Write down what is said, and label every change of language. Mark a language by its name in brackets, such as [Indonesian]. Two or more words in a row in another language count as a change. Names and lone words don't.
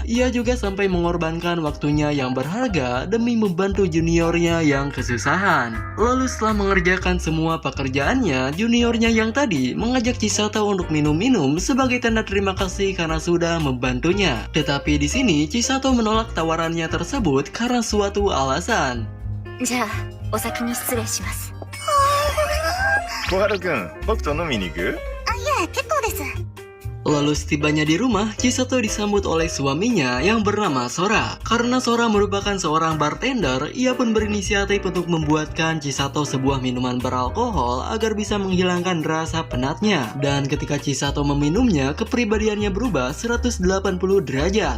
[Indonesian] Ia juga sampai mengorbankan waktunya yang berharga demi membantu juniornya yang kesusahan. Lalu setelah mengerjakan semua pekerjaannya, juniornya yang tadi mengajak Chisato untuk minum sebagai tanda terima kasih karena sudah membantunya. Tetapi di sini Chisato menolak tawarannya tersebut karena suatu alasan. [Japanese] じゃあお先に失礼します。小春くん、僕と飲みに行く？いえ結構です。 [Indonesian] Lalu setibanya di rumah, Chisato disambut oleh suaminya yang bernama Sora. Karena Sora merupakan seorang bartender, ia pun berinisiatif untuk membuatkan Chisato sebuah minuman beralkohol agar bisa menghilangkan rasa penatnya. Dan ketika Chisato meminumnya, kepribadiannya berubah 180 derajat.